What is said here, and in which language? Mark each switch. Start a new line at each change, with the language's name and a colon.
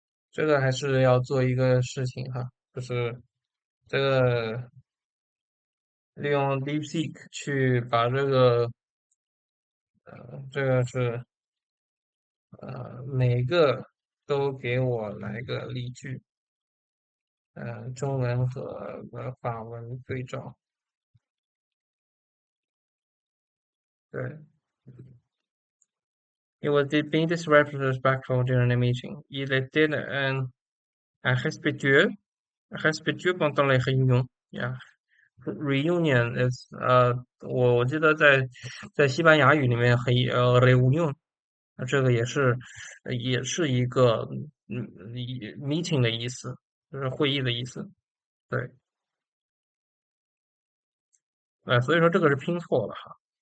Chinese: 这个还是要做一个事情哈，就是这个利用 DeepSeek 去把这个是每个都给我来个例句，中文和法文对照，对。
English: It was being disrespectful during the meeting.
French: Il était respectueux pendant les réunions.
English: Yeah, reunion is
Chinese: 我记得在西班牙语里面reunion，这个也是一个meeting 的意思，就是会议的意思。对，所以说这个是拼错了哈。